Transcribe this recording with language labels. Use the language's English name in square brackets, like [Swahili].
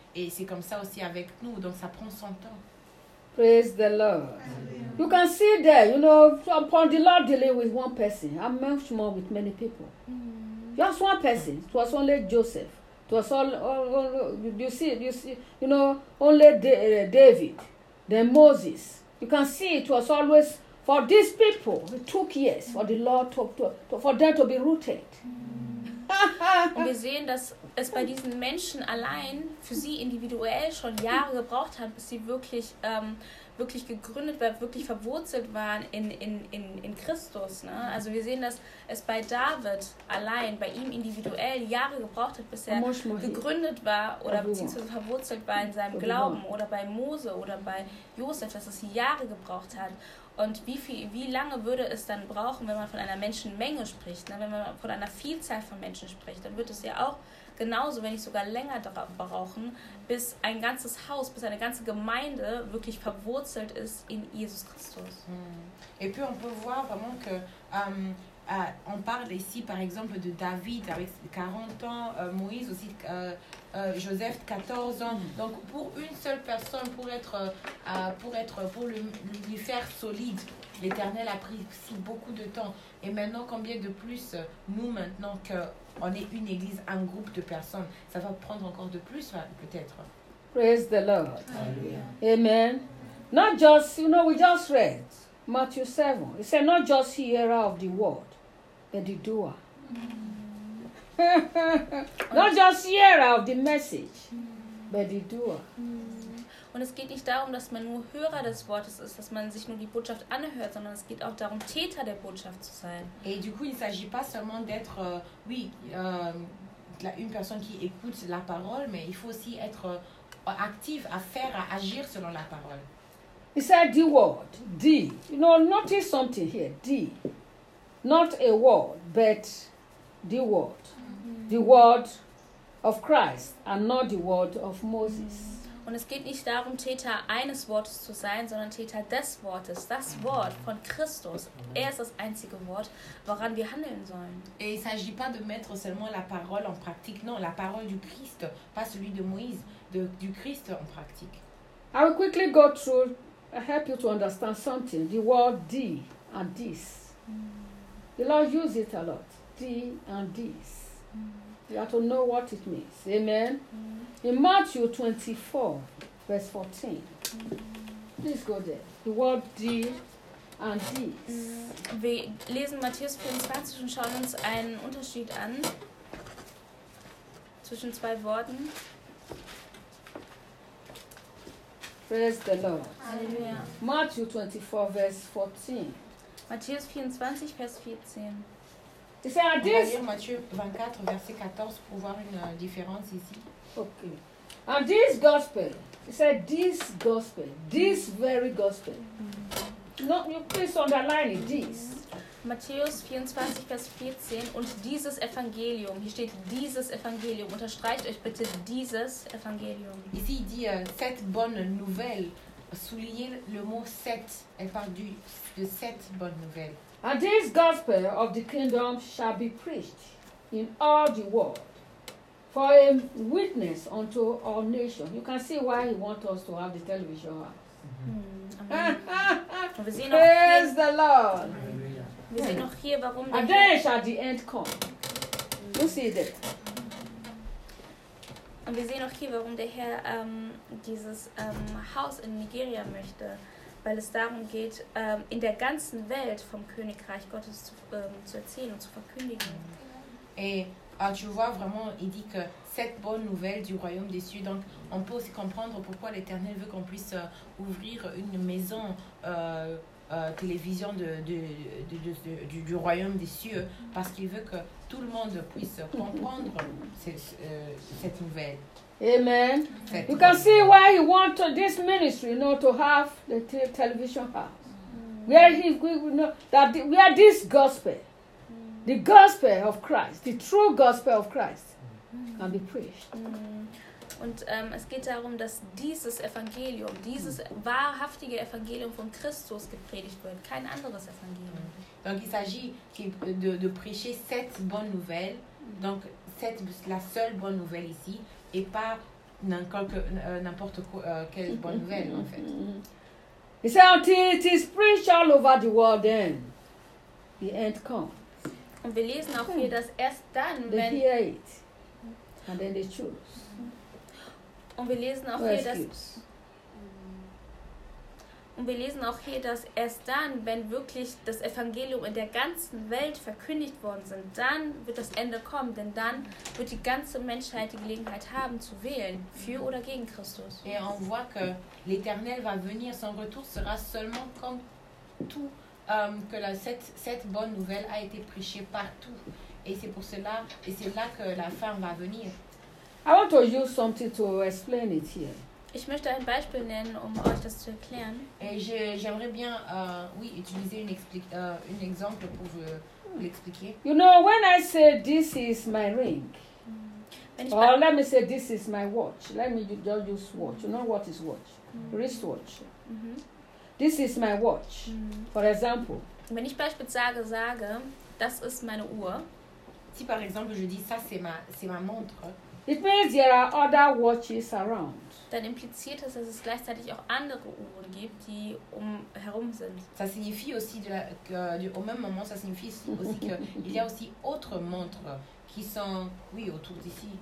[French] Et c'est comme ça aussi avec nous, donc ça prend son temps. [English] Praise the Lord. You can see there, you know, from the Lord dealing with one person, I'm much more with many people. Just one person, it was only Joseph. It was David, then Moses. You can see it was always for these people. It took years for the Lord to for them to be rooted. [German] Und wir sehen, dass es bei diesen Menschen allein für sie individuell schon Jahre gebraucht hat, bis sie wirklich wirklich gegründet, weil wirklich verwurzelt waren in Christus. Ne? Also wir sehen, dass es bei David allein, bei ihm individuell, Jahre gebraucht hat, bis er gegründet war oder beziehungsweise verwurzelt war in seinem Glauben oder bei Mose oder bei Josef, dass es Jahre gebraucht hat. Und wie lange würde es dann brauchen, wenn man von einer Menschenmenge spricht, ne? Wenn man von einer Vielzahl von Menschen spricht, dann wird es ja auch genauso, wenn nicht sogar länger brauchen, bis ein ganzes Haus, bis eine ganze Gemeinde wirklich verwurzelt ist in Jesus Christus. [French] Et puis on peut voir vraiment que on parle ici par exemple de David avec 40 ans, Moïse aussi, Joseph 14 ans. Donc pour une seule personne, pour lui faire solide, l'Éternel a pris si beaucoup de temps. Et maintenant, combien de plus nous maintenant que on est une église, un groupe de personnes, ça va prendre encore de plus peut-être. [English] Praise the Lord. Alleluia. Amen. Not just, you know, we just read Matthew 7. It said not just hearer of the word, but the doer. Not just hearer of the message, but the doer. [German] Und es geht nicht darum, dass man nur Hörer des Wortes ist, dass man sich nur die Botschaft anhört, sondern es geht auch darum, Täter der Botschaft zu sein. [French] Et du coup, il s'agit pas seulement d'être, une personne qui écoute la parole, mais il faut aussi être actif à faire, à agir selon la parole. [English] He said the word, the, you know, notice something here, the, not a word, but the word, the word of Christ and not the word of Moses. [German] Und es geht nicht darum, Täter eines Wortes zu sein, sondern Täter des Wortes, das Wort von Christus. Er ist das einzige Wort, woran wir handeln sollen. [French] Et il s'agit pas de mettre seulement la parole en pratique, non, la parole du Christ, pas celui de Moïse, du Christ en pratique. [English] I will quickly go through. I help you to understand something. The word the and this. The Lord uses it a lot. The and this. You have to know what it means. Amen. In Matthew 24, verse 14. Please go there. The word the and this. [German] Wir lesen Matthäus 24 und schauen uns einen Unterschied an zwischen zwei Worten. [English] Praise the Lord. Alleluia. Matthew 24, verse 14. [German] Matthäus 24, Vers 14. Ist er dies? [French] Matthieu 24, verset 14, pour voir une différence ici. [English] Okay. And this gospel, he said this gospel, this very gospel. No, you please underline it, this. [German] Matthäus 24, Vers 14, und dieses Evangelium, hier steht dieses Evangelium, unterstreicht euch bitte dieses Evangelium. [French] Ici, il dit cette bonne nouvelle, soulignez le mot sept, elle parle de cette bonne nouvelle. [English] And this gospel of the kingdom shall be preached in all the world. For a witness unto all nations. You can see why he wants us to have the television house. Mm-hmm. Praise the Lord. Mm-hmm. And then shall the end come. You see that. And we see now here why the [German] Herr dieses Haus in Nigeria möchte. Weil es darum geht, in der ganzen Welt vom Königreich Gottes zu erzählen und zu verkündigen. [French] Tu vois vraiment, il dit que cette bonne nouvelle du royaume des cieux, donc on peut aussi comprendre pourquoi l'Éternel veut qu'on puisse ouvrir une maison télévision du royaume des cieux, parce qu'il veut que tout le monde puisse comprendre cette nouvelle. [English] Amen. You can see why he wants this ministry, you know, to have the television house. Where this gospel. The gospel of Christ, the true gospel of Christ, can be preached. [German] Und es geht darum, dass dieses Evangelium, dieses wahrhaftige Evangelium von Christus gepredigt wird, kein anderes Evangelium. [French] Donc il s'agit de prêcher cette bonne nouvelle, donc cette la seule bonne nouvelle ici, et pas n'importe quelle bonne nouvelle en fait. [English] He said, until it is preached all over the world, then the end comes. [German] Und wir lesen auch hier, dass erst dann, wenn [English] they hear it, and then they choose. [German] Und wir lesen auch hier, dass erst dann, wenn wirklich das Evangelium in der ganzen Welt verkündigt worden sind, dann wird das Ende kommen, denn dann wird die ganze Menschheit die Gelegenheit haben zu wählen, für oder gegen Christus. [French] Et on voit que l'Éternel va venir, son retour sera seulement quand tout que la cette bonne nouvelle a été prêchée partout, et c'est pour cela et c'est là que la fin va venir. [English] I want to use something to explain it here. [German] Ich möchte ein Beispiel nennen, um euch das zu erklären. [French] Et j'aimerais bien utiliser un exemple pour vous l'expliquer. [English] You know, when I say this is my ring. Let me say this is my watch. Let me just use watch. You know what is watch? Wristwatch. This is my watch. For example. [German] Wenn ich beispielsweise sage, das ist meine Uhr. [French] Si par exemple je dis ça c'est ma montre. [English] It means there are other watches around. [German] Dann impliziert es, dass es gleichzeitig auch andere Uhren gibt, die herum sind. [French] Ça signifie aussi au même moment, ça signifie aussi que il y a aussi autres montres qui sont autour d'ici.